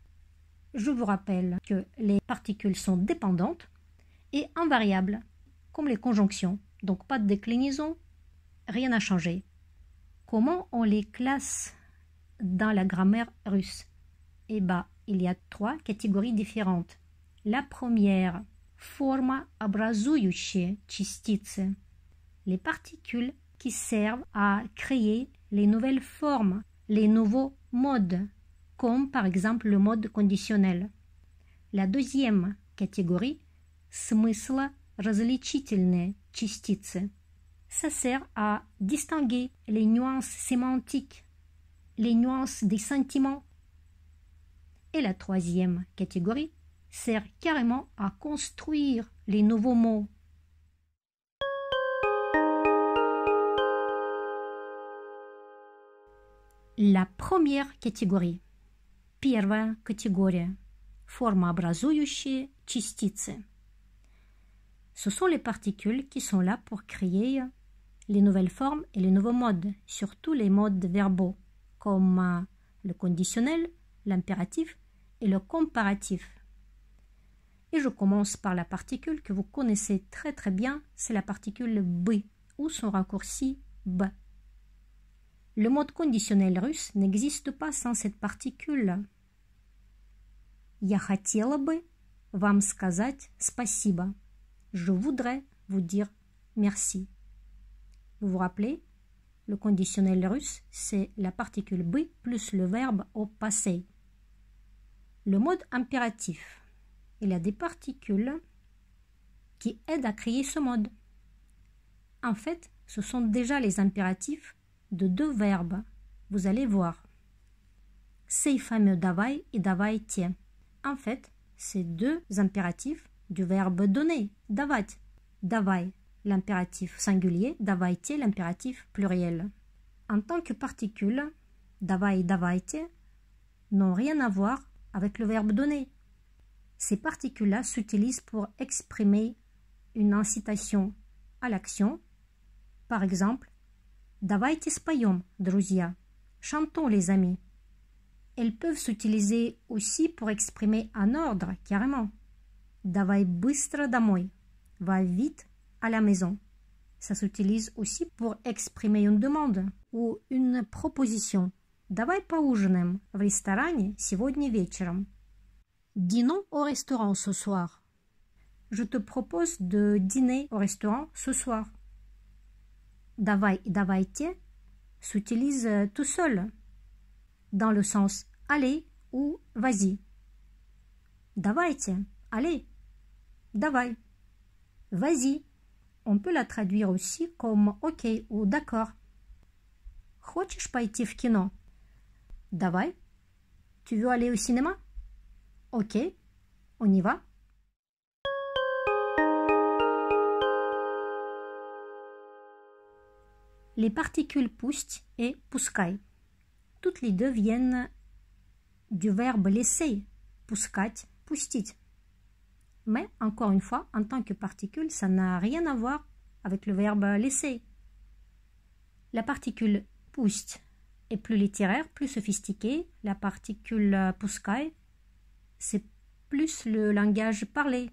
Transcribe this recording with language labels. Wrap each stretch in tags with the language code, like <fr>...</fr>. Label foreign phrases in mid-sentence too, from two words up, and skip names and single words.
<fr>Je vous rappelle que les particules sont dépendantes et invariables, comme les conjonctions. Donc pas de déclinaison, rien n'a changé. Comment on les classe dans la grammaire russe? Eh bien, il y a 3 catégories différentes. La première,</fr> <ru>формообразующие частицы.</ru> <fr>Les particules qui servent à créer les nouvelles formes, les nouveaux modes, comme par exemple le mode conditionnel. La deuxième catégorie,</fr> <ru>смыслоразличительные частицы.</ru> <fr>Ça sert à distinguer les nuances sémantiques, les nuances des sentiments. Et la troisième catégorie sert carrément à construire les nouveaux mots. La première catégorie.</fr> <ru>Первая категория. Формообразующие частицы.</ru> <fr>Ce sont les particules qui sont là pour créer les nouvelles formes et les nouveaux modes, surtout les modes verbaux, comme le conditionnel, l'impératif et le comparatif. Et je commence par la particule que vous connaissez très très bien, c'est la particule B, ou son raccourci B. Le mode conditionnel russe n'existe pas sans cette particule.</fr> <ru>Я хотела бы вам сказать спасибо.</ru> <fr>Je voudrais vous dire merci. Vous vous rappelez, le conditionnel russe, c'est la particule B plus le verbe au passé. Le mode impératif, il y a des particules qui aident à créer ce mode. En fait, ce sont déjà les impératifs de 2 verbes. Vous allez voir. Ces fameux давай et давайте. En fait, c'est 2 impératifs du verbe donner,</fr> <ru>давать. Давай,</ru> <fr>l'impératif singulier, давайте, l'impératif pluriel. En tant que particules, давай et давайте n'ont rien à voir avec le verbe donner. Ces particules-là s'utilisent pour exprimer une incitation à l'action. Par exemple,</fr> <ru>давайте споем, друзья.</ru> <fr>Chantons, les amis. Elles peuvent s'utiliser aussi pour exprimer un ordre, carrément.</fr> <ru>Давай быстро домой.</ru> <fr>Va vite à la maison. Ça s'utilise aussi pour exprimer une demande ou une proposition.</fr> <ru>Давай поужинаем в ресторане сегодня вечером.</ru> <fr>Dînons au restaurant ce soir. Je te propose de dîner au restaurant ce soir.</fr> <ru>Давай и давайте</ru> <fr>s'utilise tout seul, dans le sens allez ou vas-y.</fr> <ru>Давайте, allez, давай.</ru> <fr>Vas-y, on peut la traduire aussi comme ok ou d'accord.</fr> <ru>Хочешь пойти в кино? Давай.</ru> <fr>Tu veux aller au cinéma? Ok, on y va. Les particules пусть et пускай. Toutes les deux viennent du verbe laisser,</fr> <ru>пускать, пустить.</ru> <fr>Mais, encore une fois, en tant que particule, ça n'a rien à voir avec le verbe laisser. La particule pust est plus littéraire, plus sophistiquée. La particule pускай, c'est plus le langage parlé.</fr>